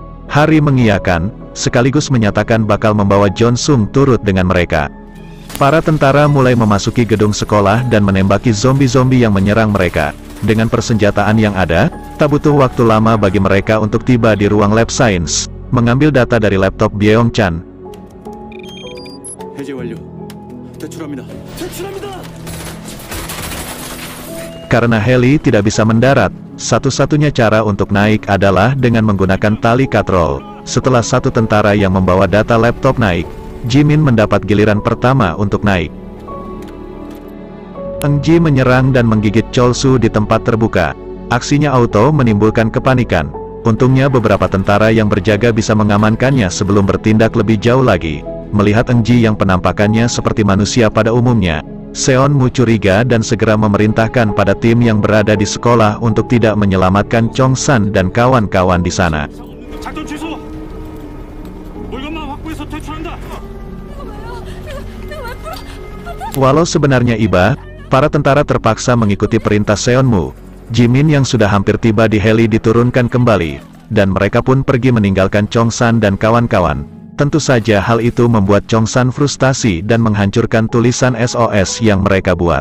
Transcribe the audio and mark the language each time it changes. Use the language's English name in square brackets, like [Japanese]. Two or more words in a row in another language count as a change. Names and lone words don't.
[Indonesian] Hari mengiyakan, sekaligus menyatakan bakal membawa Jong-sung turut dengan mereka. Para tentara mulai memasuki gedung sekolah dan menembaki zombie-zombie yang menyerang mereka. Dengan persenjataan yang ada, tak butuh waktu lama bagi mereka untuk tiba di ruang lab science, mengambil data dari laptop Byeong-chan. [Korean] 해제 완료. 대출합니다. [Indonesian] Karena heli tidak bisa mendarat, satu-satunya cara untuk naik adalah dengan menggunakan tali katrol. Setelah satu tentara yang membawa data laptop naik, Jimin mendapat giliran pertama untuk naik. Eng Ji menyerang dan menggigit Chol-su di tempat terbuka. Aksinya auto menimbulkan kepanikan. Untungnya beberapa tentara yang berjaga bisa mengamankannya sebelum bertindak lebih jauh lagi. Melihat Eng Ji yang penampakannya seperti manusia pada umumnya, Seon-mu curiga dan segera memerintahkan pada tim yang berada di sekolah untuk tidak menyelamatkan Chong-san dan kawan-kawan di sana. [Korean] 작전 취소. 물건만 확보해서 퇴출한다. [Indonesian] Walau sebenarnya iba, para tentara terpaksa mengikuti perintah Seon-mu. Jimin yang sudah hampir tiba di heli diturunkan kembali, dan mereka pun pergi meninggalkan Chong-san dan kawan-kawan. Tentu saja hal itu membuat Chong-san frustasi dan menghancurkan tulisan SOS yang mereka buat.